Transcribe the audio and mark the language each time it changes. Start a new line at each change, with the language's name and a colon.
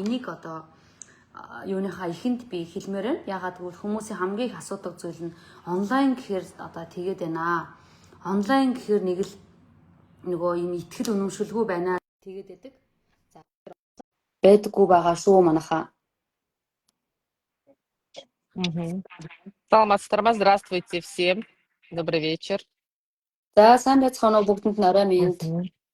Mongolian: Энийг одоо юуныхаа ихэнд би хэлмээр байна. Ягаад гэвэл хүмүүсийн хамгийн их асуудаг зүйл нь онлайн гэхээр одоо тэгээд байна. Онлайн гэхээр нэг л нөгөө юм итгэл үнэмшилгүй байна. Тэгээд байдаг. За байдаггүй байгаа шүү манайхаа.
Kyrgyz: Саламатсыздар,
Russian: здравствуйте всем. Добрый вечер.
Mongolian: За сайн байцгаана уу бүгдэнд нь орой минь.